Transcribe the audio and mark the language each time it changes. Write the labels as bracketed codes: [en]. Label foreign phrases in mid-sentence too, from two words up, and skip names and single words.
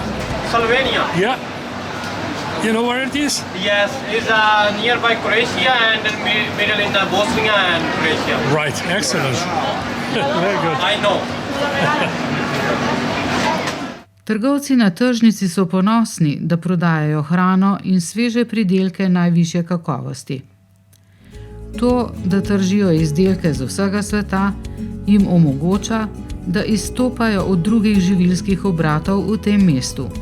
[en] Slovenia? Yeah. You know where it is? Yes, it's nearby Croatia and in middle in Bosnia and Croatia. Right, excellent. Very good. I know. [sl] Trgovci na tržnici so ponosni, da prodajajo hrano in sveže pridelke najvišje kakovosti. To, da tržijo izdelke z vsega sveta, jim omogoča, da izstopajo od drugih živilskih obratov v tem mestu.